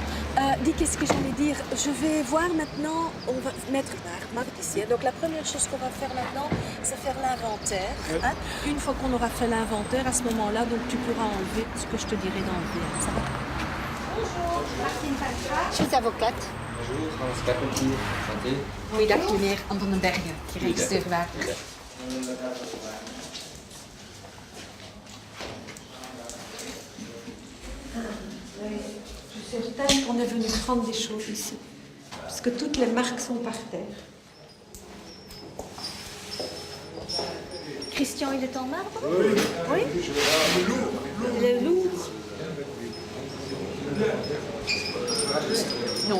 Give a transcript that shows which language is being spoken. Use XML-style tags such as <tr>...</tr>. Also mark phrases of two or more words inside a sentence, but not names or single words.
<fr>Je vais voir maintenant, on va mettre marque ici. Donc la première chose qu'on va faire maintenant, c'est faire l'inventaire. Hein? Une fois qu'on aura fait l'inventaire, à ce moment-là, donc tu pourras enlever ce que je te dirai d'enlever. Ça va? Bonjour, Martine Paltra. Je suis avocate. Bonjour, Hans Kappeltier. Santé.</fr> <nl>Goeiedag, meneer Anton den Bergen, gerechtsdeurwaarder.</nl> <fr>Je suis certaine qu'on est venu prendre des choses ici, parce que toutes les marques sont par terre. Christian, il est en marbre? Oui. Oui? Il est lourd. Non.</fr>